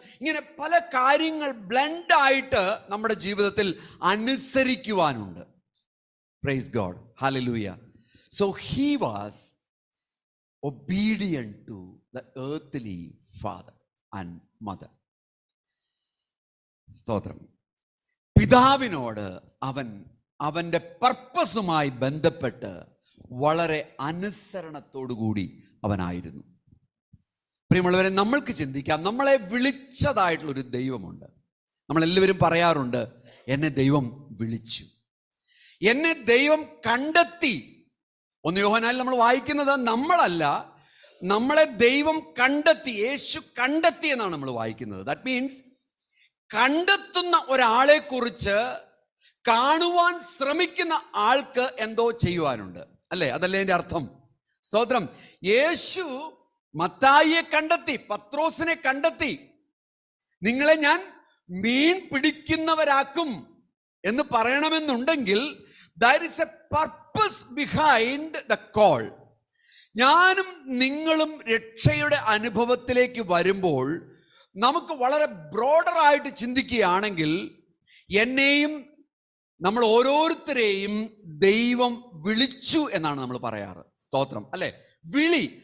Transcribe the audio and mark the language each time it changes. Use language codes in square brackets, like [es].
[ml] ഇങ്ങനെ പല കാര്യങ്ങൾ ബ്ലെൻഡായിട്ട് നമ്മുടെ ജീവിതത്തിൽ അനുസരിക്കുവാനുണ്ട്. [en] Praise God, hallelujah. So he was obedient to the earthly father and mother. [ml] സ്തോത്രം. പിതാവിനോട് അവൻ്റെ പർപ്പസുമായി ബന്ധപ്പെട്ട് വളരെ അനുസരണത്തോടുകൂടി അവനായിരുന്നു. പ്രിയമുള്ളവരെ, നമ്മൾക്ക് ചിന്തിക്കാം, നമ്മളെ വിളിച്ചതായിട്ടുള്ളൊരു ദൈവമുണ്ട്. നമ്മളെല്ലാവരും പറയാറുണ്ട്, എന്നെ ദൈവം വിളിച്ചു, എന്നെ ദൈവം കണ്ടെത്തി. 1 യോഹന്നാനിൽ നമ്മൾ വായിക്കുന്നത് നമ്മളല്ല, നമ്മളെ ദൈവം കണ്ടെത്തി, യേശു കണ്ടെത്തി എന്നാണ് നമ്മൾ വായിക്കുന്നത്. [en] that means [ml] കണ്ടെത്തുന്ന ഒരാളെ കുറിച്ച് കാണുവാൻ ശ്രമിക്കുന്ന ആൾക്ക് എന്തോ ചെയ്യുവാനുണ്ട്, അല്ലേ? അതല്ലേ എൻ്റെ അർത്ഥം. സ്തോത്രം. യേശു മത്തായിയെ കണ്ടെത്തി, പത്രോസിനെ കണ്ടെത്തി. നിങ്ങളെ ഞാൻ മീൻ പിടിക്കുന്നവരാക്കും എന്ന് പറയണമെന്നുണ്ടെങ്കിൽ [en] there is a purpose behind the call. [ml] ഞാനും നിങ്ങളും രക്ഷയുടെ അനുഭവത്തിലേക്ക് വരുമ്പോൾ നമുക്ക് വളരെ ബ്രോഡറായിട്ട് ചിന്തിക്കുകയാണെങ്കിൽ എന്നെയും നമ്മൾ ഓരോരുത്തരെയും ദൈവം വിളിച്ചു എന്നാണ് നമ്മൾ പറയാറ്. സ്തോത്രം, അല്ലെ? വിളി.